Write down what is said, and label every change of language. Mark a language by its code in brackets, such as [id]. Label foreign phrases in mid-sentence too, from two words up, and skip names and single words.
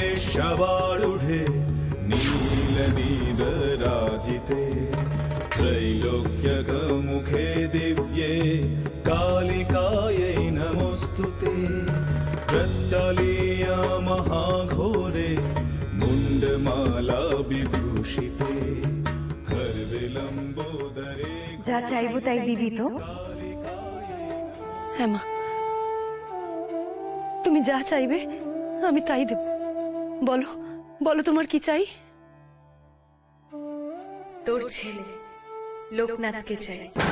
[sa] वृषभारूढे नीलनीदराजिते त्रैलोक्यकमुखे दिव्ये कालिकायै नमोऽस्तु ते प्रत्यलीया महाघोरे मुण्डमाला विभूषिते खर्विलम्बोदरे [bn] যা চাইবো তাই দিবি তো? হ্যাঁ মা, তুমি যা চাইবে আমি তাই দেব। বলো বলো তোমার কি চাই? তোর ছেলে লোকনাথকে চাই।